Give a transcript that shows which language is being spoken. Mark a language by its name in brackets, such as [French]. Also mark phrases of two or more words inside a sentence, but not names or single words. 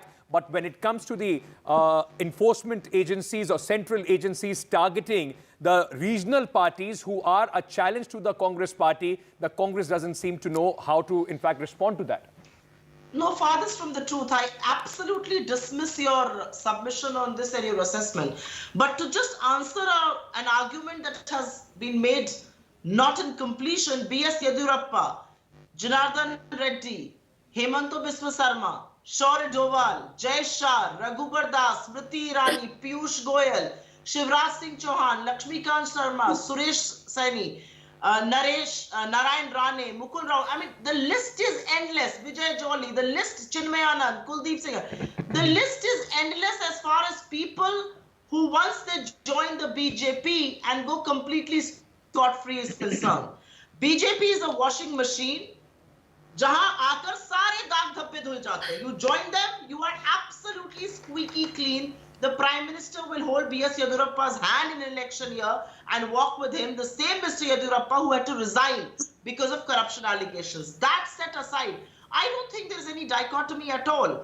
[English] But when it comes to the enforcement agencies or central agencies targeting the regional parties who are a challenge to the Congress party, the Congress doesn't seem to know how to, in fact, respond to that. No, farthest from the truth. I absolutely dismiss your submission on this and your assessment. But to just answer an argument that has been made not in completion, B.S. Yediyurappa, Janardhan Reddy, Hemanta Biswa Sarma, Shaurya Doval, Jay Shah, Raghubar Das, Smriti Irani, Piyush Goyal, Shivraj Singh Chauhan, Lakshmikant Sharma, Suresh Saini, Narayan Rane, Mukul Rao. I mean, the list is endless. Vijay Jolly, the list, Chinmay Anand, Kuldeep Singh. The list is endless as far as people who once they join the BJP and go completely scot-free is concerned. BJP is a washing machine. [Hindi] जहां आकर सारे दाग धब्बे धुल जाते हैं. [English] You join them, you are absolutely squeaky clean. The Prime Minister will hold B.S. Yediyurappa's hand in an election year and walk with him. The same Mr. Yediyurappa who had to resign because of corruption allegations. That set aside, I don't think there's any dichotomy at all.